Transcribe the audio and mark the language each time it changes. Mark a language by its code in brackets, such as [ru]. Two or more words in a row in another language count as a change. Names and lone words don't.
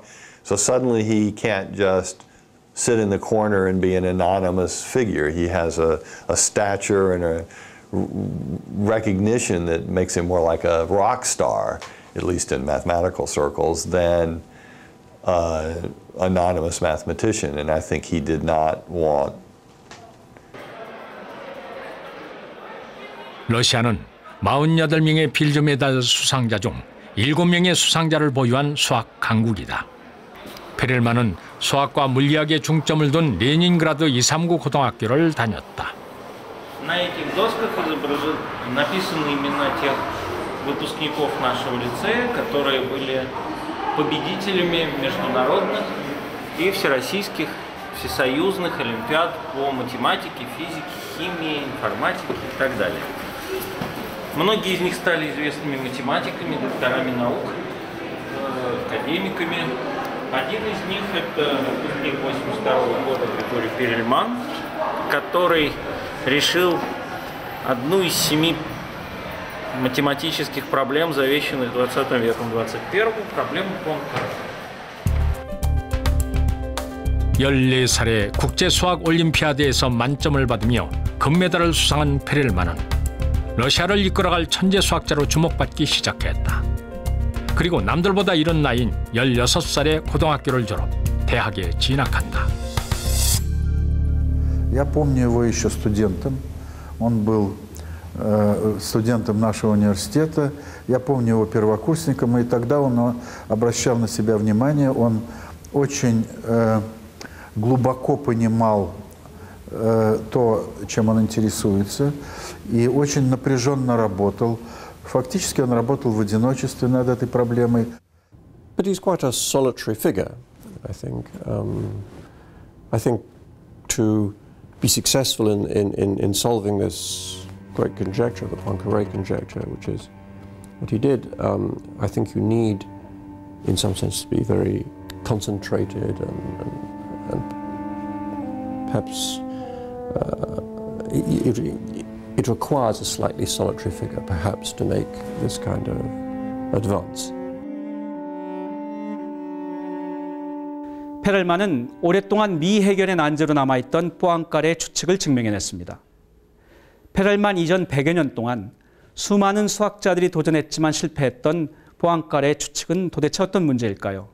[en] So suddenly he can't just sit in the corner and be an anonymous figure. He has a stature and a recognition that makes him more like a rock star, at least in mathematical circles, than anonymous mathematician, and I think he did not want. [ko] 러시아는 48명의 필즈 메달 수상자 중 7명의 수상자를 보유한 수학 강국이다. 페렐만은 수학과 물리학에 중점을 둔 레닌그라드 239 고등학교를 다녔다. [ru] На этих досках написаны имена тех выпускников нашего лицея, которые были победителями международных и всероссийских, всесоюзных олимпиад по математике, физике, химии, информатике и так далее. Многие из них стали известными математиками, докторами наук, академиками. Один из них – это выпускник 1982 года Григорий Перельман, который решил одну из 7 математических проблем, завещанных 20 веком, 21-м, проблему Пуанкаре. [ko] 14살에 국제수학올림피아드에서 만점을 받으며 금메달을 수상한 페렐만은 러시아를 이끌어갈 천재 수학자로 주목받기 시작했다. 그리고 남들보다 이른 나이인 16살에 고등학교를 졸업, 대학에 진학한다. [ru] Я помню его еще студентом. Он был студентом нашего университета. Я помню его первокурсником, и тогда он обращал на себя внимание. Он очень глубоко понимал то, чем он интересуется, и очень напряженно работал. Фактически он работал в одиночестве над этой проблемой. [en] But he's quite a solitary figure, I think. I think to be successful in solving this great conjecture, the Poincare conjecture, which is what he did, I think you need, in some sense, to be very concentrated and perhaps it requires a slightly solitary figure, perhaps, to make this kind of advance. [ko] 페렐만은 오랫동안 미해결의 난제로 남아있던 포앙카레 추측을 증명해냈습니다. 페렐만 이전 100여 년 동안 수많은 수학자들이 도전했지만 실패했던 포앙카레 추측은 도대체 어떤 문제일까요?